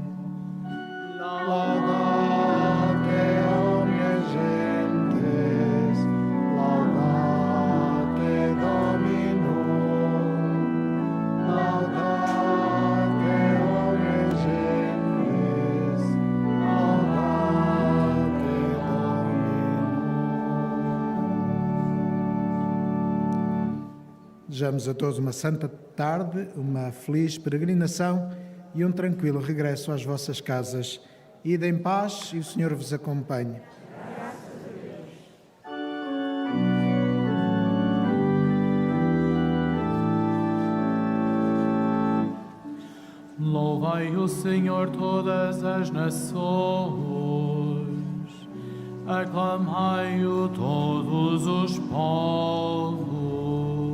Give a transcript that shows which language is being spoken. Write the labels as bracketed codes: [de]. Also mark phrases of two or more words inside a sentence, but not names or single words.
[la] Laudate omnes gentes, laudate Dominum. Laudate omnes gentes, laudate Dominum. [pt] Desejamos a todos uma santa tarde, uma feliz peregrinação e um tranquilo regresso às vossas casas. Ide em paz e o Senhor vos acompanhe. Louvai o Senhor todas as nações, aclamai-o todos os povos.